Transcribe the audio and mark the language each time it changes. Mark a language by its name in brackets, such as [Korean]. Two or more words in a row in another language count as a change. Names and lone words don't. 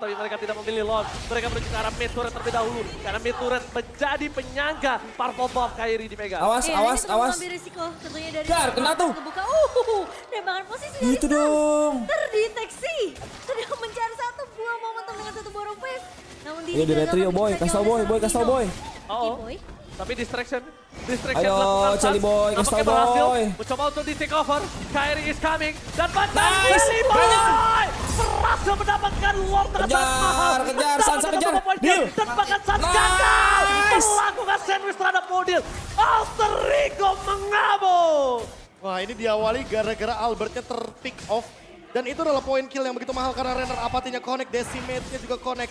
[Indonesian] Tapi mereka tidak memilih Lord. Mereka menuju ke arah [English] mid turret [Indonesian] terlebih dahulu. Karena [English] mid turret [Indonesian] menjadi penyangga Purple Bomb Kairi dipegang. Awas, Iya, awas, ini perlu awas. mengambil risiko tentunya dari Dar, kena tuh. Kebuka. Tembakan posisi dari Itu Sans dong. terdeteksi. Sudah mencari satu buah momentum dengan satu buah face. Namun Iya, di retrio, boy. Kasih tau, boy. Boy, kasih tau, boy. Oh, Boy. tapi distraction Ayo, dilakukan Charlie Sans. Boy, kasih Nampaknya tau, berhasil. boy. Mencoba untuk di [English] take over. Kairi is coming. [Indonesian] Dan Batman Nice, Charlie Boy berhasil mendapatkan Lord dengan sangat Kejar, mahal. kejar, Mendapatkan Sans, kejar. satu poin Deal. dan bahkan Sans Nice. gagal melakukan sandwich terhadap Modil. Alter Ego mengamuk. Wah ini diawali gara-gara Albertnya terpick off. Dan itu adalah poin kill yang begitu mahal karena Renner apatinya connect, Decimate-nya juga connect.